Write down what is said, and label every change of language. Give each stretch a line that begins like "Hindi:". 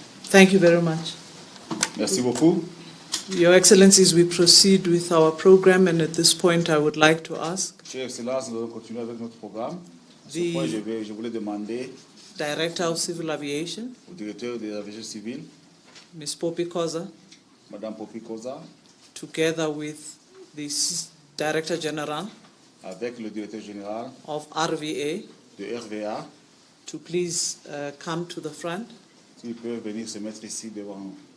English: Thank you very much.
French: Merci beaucoup.
English: Your Excellencies, we proceed with our program, and at this point I would like to ask
French: Chers Excellences, nous allons continuer avec notre programme. À ce
English: The-
French: point, je voulais demander
English: Director of Civil Aviation,
French: au directeur de l'aviation civile,
English: Ms. Poppy Koza,
French: Madame Poppy Koza,
English: together with the Director General
French: avec le directeur général
English: of RVA,
French: de RVA,
English: to please come to the front.
French: s'ils peuvent venir se mettre ici devant nous.